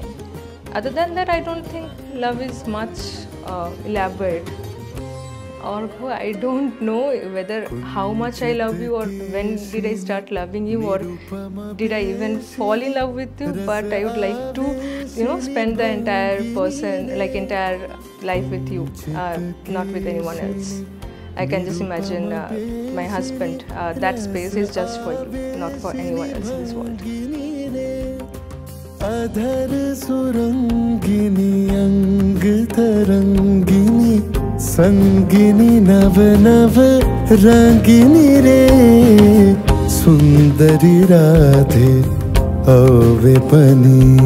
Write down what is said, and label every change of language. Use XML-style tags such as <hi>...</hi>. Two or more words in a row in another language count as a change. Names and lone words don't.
<en>Other than that, I don't think love is much elaborate Orgho, I don't know whether how much I love you or when did I start loving you or did I even fall in love with you, but I would like to, spend the entire life with you, not with anyone else. I can just imagine my husband, that space is just for you, not for anyone else in this world.</en> <sa>अधर सुरंगिनी अंग तरंगिनी संगिनी नव नव रंगिनी रे सुंदरी राधे ओवे पनी</sa>